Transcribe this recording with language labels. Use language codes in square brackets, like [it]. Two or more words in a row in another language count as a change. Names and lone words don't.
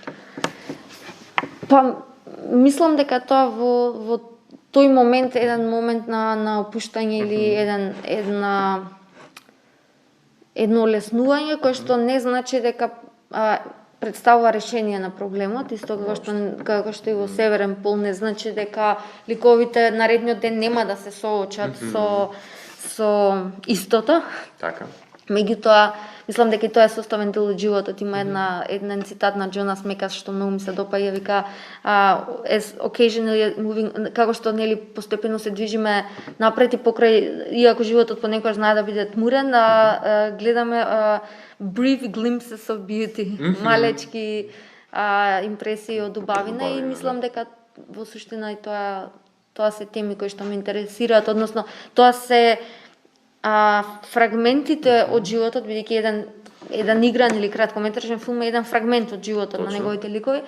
[mk] Па мислам дека тоа во тој момент, еден момент на опуштање или едно олеснување кое што не значи дека представува решение на проблемот, исто како што и во Северен пол не значи дека ликовите наредниот ден нема да се соочат со истото. Така. Меѓутоа, мислам дека и тоа е составен дел од животот. Има еден цитат на Джонас Мекас што многу ми се допаѓа, вика [en] as occasionally moving, [mk] како што нели постепено се движиме напред и покрај, иако животот понекогаш знае да биде тмурен, гледаме [en] brief glimpses of beauty, [mk] малечки импресии од убавина и мислам дека во суштина и тоа се теми кои што ме интересираат, односно тоа се фрагментите од животот, бидејќи еден игран или краткометражен филм е еден фрагмент од животот на неговите ликови.